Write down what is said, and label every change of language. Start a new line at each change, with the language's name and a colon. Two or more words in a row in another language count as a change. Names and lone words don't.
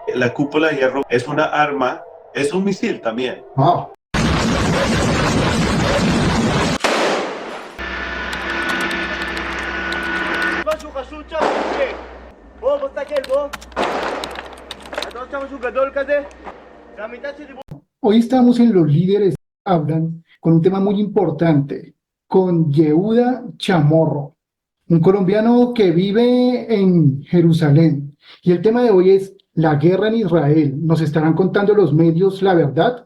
Spanish: La cúpula de hierro es una arma, es un misil también. Ah,
Hebrew: משהו חשוד שם, כן. בוא תסתכל, בוא. אתה רואה שם משהו גדול כזה? זה המיטה שלי.
Spanish: hoy estamos en Los Líderes Hablan con un tema muy importante, con Yehuda Chamorro, un colombiano que vive en Jerusalén. Y el tema de hoy es la guerra en Israel. ¿Nos estarán contando los medios la verdad?